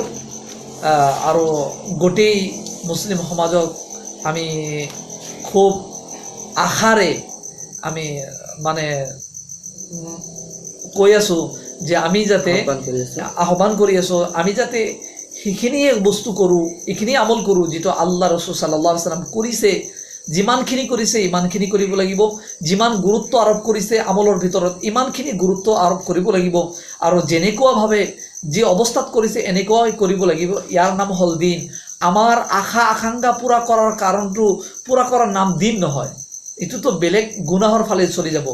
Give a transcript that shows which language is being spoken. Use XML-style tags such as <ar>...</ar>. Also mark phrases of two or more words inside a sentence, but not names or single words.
<as>আৰু গোটেই মুছলিম সমাজক আমি খুব আশাৰে আমি মানে কৈ আছোঁ যে আমি যাতে আহ্বান কৰি আছোঁ, আমি যাতে সেইখিনিয়ে বস্তু কৰোঁ, এইখিনি আমল কৰোঁ যিটো আল্লাহ ৰাসূল</as> <ar>صلى الله عليه وسلم</ar> <as>কৰিছে। যিমানখিনি কৰিছে ইমানখিনি কৰিব লাগিব, যিমান গুৰুত্ব আৰোপ কৰিছে আমলৰ ভিতৰত ইমানখিনি গুৰুত্ব আৰোপ কৰিব লাগিব, আৰু যেনেকুৱাভাৱে যি অৱস্থাত কৰিছে এনেকুৱাই কৰিব লাগিব। ইয়াৰ নাম হ'ল দিন। আমাৰ আশা আকাংক্ষা পূৰা কৰাৰ কাৰণটো পূৰা কৰাৰ নাম দিন নহয়, এইটোতো বেলেগ গুনাহৰ ফালে চলি যাব।</as>